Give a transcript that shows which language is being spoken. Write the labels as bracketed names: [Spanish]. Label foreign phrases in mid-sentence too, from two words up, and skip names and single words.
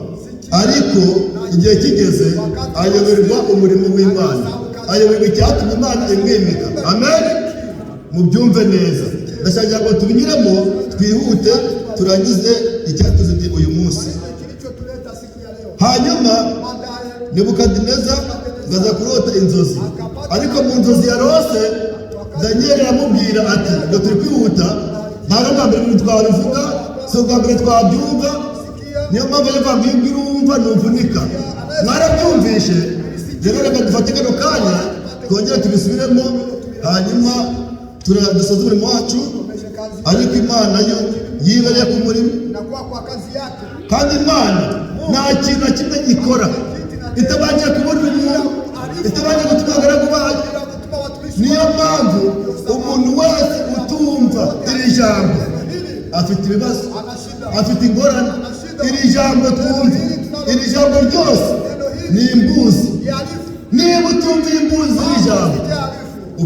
[Kinyarwanda] Ariko igihe kigeze ayoberwa umurimo w'Imana, ayoberwa icyatumye Imana imwimika. Amen. Mubyumve neza, ndashaka ngo tubinyuremo twihute turangize icyatuzitiye uyu munsi. [Swahili] Kilichotuleta siku ya leo. [Kinyarwanda] Hanyuma Nebukadinezari ngaza kurota inzozi, ariko mu nzozi yarose Danieli aramubwira ati ngo turi kwihuta, ntabwo bwa mbere ibintu twabivuga, si ubwa mbere twabyumva, niyo mpamvu yavuga ngo iyo ubwira uwumva ntuvunika. Mwarabyumvishe, rero reka dufate kano kanya twongere tubisubiremo, hanyuma dusoze umurimo wacu. Ariko Imana yo yibereye ku murimo, [Swahili] Inakuwa kwa kazi yake. [Kinyarwanda] kandi Imana nta kintu na kimwe ikora itabanje kubona umuntu, itabanje gutuma abagaragu bayo. [Swahili] Kutuma watumishi. [Kinyarwanda] Niyo mpamvu umuntu wese utumva iri jambo afite ibibazo, [Swahili] Anashida. [Kinyarwanda] afite ingorane. Iri jambo twumva, iri jambo ryose ni imbuzi. [Swahili] Yalifu. [Kinyarwanda] Niba utumviye imbuzi iri jambo [Swahili] Yalifu.